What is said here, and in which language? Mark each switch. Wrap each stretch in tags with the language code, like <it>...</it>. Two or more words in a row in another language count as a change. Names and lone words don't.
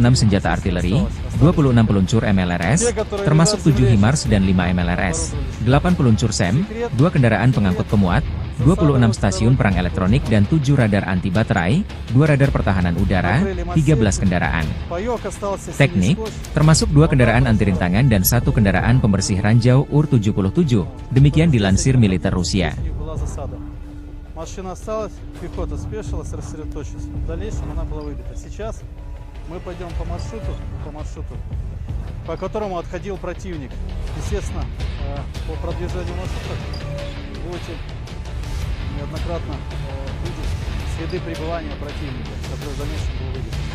<id>senjata artileri, 26 peluncur MLRS, termasuk 7 HIMARS dan 5 MLRS, 8 peluncur SEM, 2 kendaraan pengangkut pemuat, 26 stasiun perang elektronik dan 7 radar anti baterai, 2 radar pertahanan udara, 13 kendaraan teknik, termasuk 2 kendaraan anti rintangan dan 1 kendaraan pembersih ranjau UR-77, demikian dilansir militer Rusia.</id> <ru>Машина осталась, пехота спешилась, рассредоточилась. В дальнейшем она была выбита. Сейчас мы пойдем по маршруту, по которому отходил противник. Естественно, по продвижению маршрута будете неоднократно видеть следы пребывания противника, который в дальнейшем был выбит.</ru>